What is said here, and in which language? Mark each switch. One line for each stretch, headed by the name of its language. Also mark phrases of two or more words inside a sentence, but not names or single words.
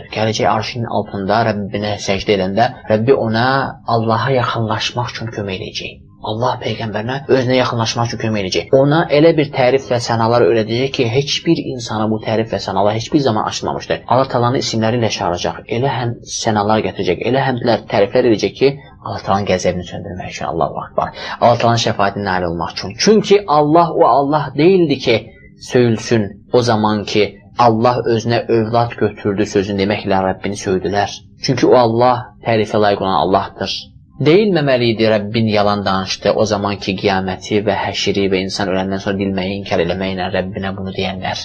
Azerbaijani: Gələcək arşının altında Rəbbinə səcdə edəndə Rəbbi ona Allaha yaxınlaşmaq üçün kömək edəcək. Allah Peyğəmbərinə özünə yaxınlaşmaq üçün kömək edəcək. Ona elə bir tərif və sənalar öyrədəcək ki, heç bir insana bu tərif və sənalar heç bir zaman açılmamışdır. Allah təalanın isimləri ilə çağıracaq. Elə həm sənalar gətirəcək, elə həmdlər, təriflər edəcək ki, Allah təalanın qəzəbini söndürmək üçün.
Arabic: الله أكبر.
Azerbaijani: Allah təalanın şəfaətinə nail olmaq üçün. Çünki Allah o Allah deyildi ki, söyülsün o zaman ki, Allah özünə övlad götürdü sözünü deməklə Rəbbini söydülər. Çünki o Allah tərifə layiq olan Allahdır. Deyilməməli idi Rəbbin yalan danışdı o zamanki qiyaməti və həşiri və insan öləndən sonra dilməyi inkar eləməklə Rəbbinə bunu deyənlər.